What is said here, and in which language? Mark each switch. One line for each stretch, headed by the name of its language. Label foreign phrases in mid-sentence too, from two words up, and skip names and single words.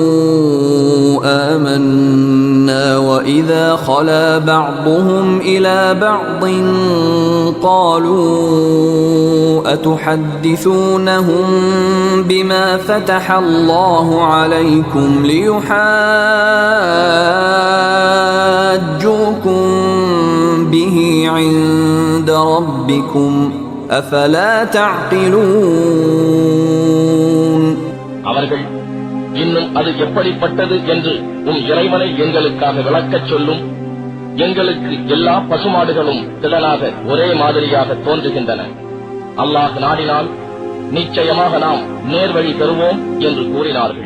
Arabic: آمنا وإذا خلا بعضهم إلى بعض قالوا أتحدثونهم بما فتح الله عليكم ليحاجوكم به عند ربكم أفلا تعقلون
Tamil: அவர்கள் இன்னும் அது எப்படிப்பட்டது என்று இறைவனை எங்களுக்காக விளக்கச் சொல்லும். எங்களுக்கு எல்லா பசுமாடுகளும் திடனாக ஒரே மாதிரியாக தோன்றுகின்றன. அல்லாஹ் நாடினால் நிச்சயமாக நாம் நேர்வழி பெறுவோம் என்று கூறினார்கள்.